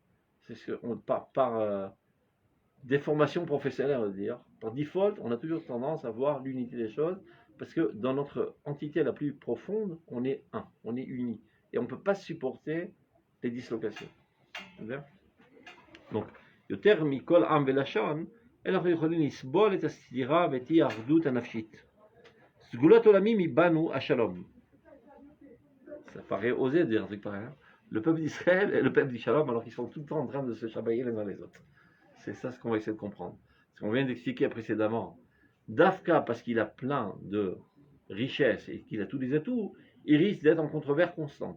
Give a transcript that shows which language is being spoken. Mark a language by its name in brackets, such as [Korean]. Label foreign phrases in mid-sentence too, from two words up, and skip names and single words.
[French] C'est ce qu'on par déformation professionnelle, on va dire. Par default, on a toujours tendance à voir l'unité des choses, parce que dans notre entité la plus profonde, on est un, on est uni. Et on ne peut pas supporter les dislocations. Donc, [Hebrew] יותר מכל עם ולשון, אנחנו יכולים לסבול את הסתירה ואת אי האחדות הנפשית. סגולת עולמים מבנו השלום. [French] Ça paraît osé de dire un truc pareil. Le peuple d'Israël et le peuple du Shalom, alors qu'ils sont tout le temps en train de se chabailler les uns les autres. C'est ça ce qu'on va essayer de comprendre. Ce qu'on vient d'expliquer précédemment. Dafka, parce qu'il a plein de richesses et qu'il a tous les atouts, il risque d'être en controverse constante.